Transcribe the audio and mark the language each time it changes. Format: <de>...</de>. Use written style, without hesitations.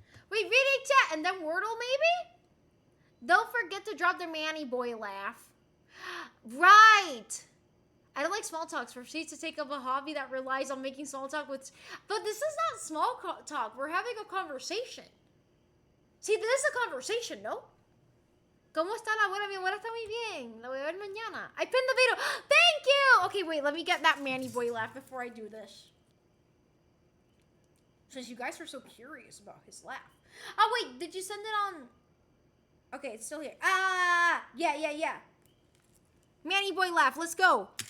<en>Wait, reading chat and then Wordle maybe? Don't forget to drop the Manny Boy laugh. Right! I don't like small talks. Proceed to take up a hobby that relies on making small talk with... But this is not small talk. We're having a conversation. See, this is a conversation, no?</en> <es>¿Cómo está la abuela? Mi abuela está muy bien. La voy a ver mañana.</es> <en>I pinned the video. Thank you! Okay, wait. Let me get that Manny Boy laugh before I do this. Since you guys are so curious about his laugh. Oh, wait. Did you send it on... Okay, it's still here. Ah! Yeah. Manny Boy laugh. Let's go.</en>